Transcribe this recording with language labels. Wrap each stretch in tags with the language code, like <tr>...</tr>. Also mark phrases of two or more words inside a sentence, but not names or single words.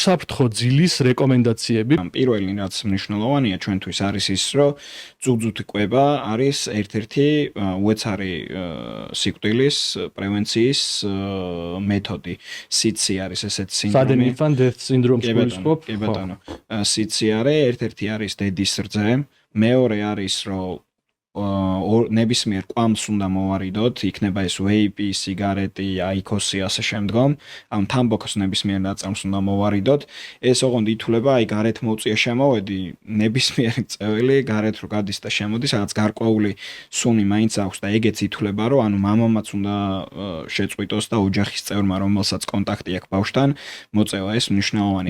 <ka>უსაფრთხო ძილის რეკომენდაციები. პირველი რაც მნიშვნელოვანია ჩვენთვის არის ის, რომ ძუძუთი კვება არის ერთ-ერთი უეცარი სიკვდილის პრევენციის მეთოდი. სიცი არის ესეთ სინდრომი.</ka> <en>Sudden infant death syndrome-ს გულისხმობ.</en> <ka>კი ბატონო. სიცი არის, ერთ-ერთი არის დედის რძე, მეორე არის რომ ნებისმიერ კვამს უნდა მოვარიდოთ, იქნება ეს ვეიპი, სიგარეტი, აიქოსი ასე შემდგომ, ამ თამბაქოს ნებისმიერ ნაწილს უნდა მოვარიდოთ. ეს ოღონდ ითვლება, აი გარეთ მოვწია შემოვედი, ნებისმიერი წეველი გარეთ რო გადის და შემოდის, რაღაც გარკვეული სუნი მაინც აქვს და ეგეც ითვლება, რომ ანუ მამამაც უნდა შეწყვიტოს და ოჯახის წევრმა, რომელსაც კონტაქტი აქვს ბავშვთან, მოწევა ეს მნიშვნელოვანია.</ka>